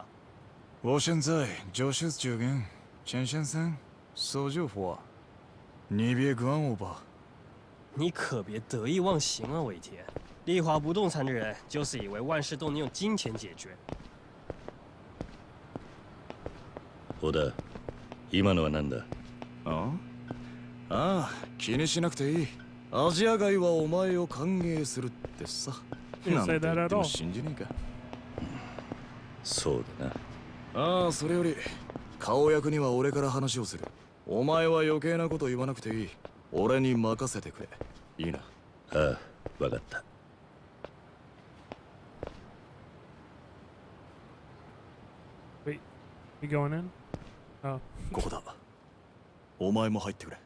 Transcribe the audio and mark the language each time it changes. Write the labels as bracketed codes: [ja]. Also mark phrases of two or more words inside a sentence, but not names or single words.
[zh] 我现在就是这个陈先生说句话，你别管我吧。你可别得意忘形啊，尾田。丽华不动产的人就是以为万事都能用金钱解决。 [ja] 小田、今のは何だ？ああ、気にしなくていい。アジア街はお前を歓迎するってさ。なんて言っても信じねえか。そうだな。ああ、それより顔役には俺から話をする。お前は余計なこと言わなくていい。俺に任せてくれ。いいな。ああ、わかった。 [en] Wait, you going in? Oh. [ja] ここだ。お前も入ってくれ。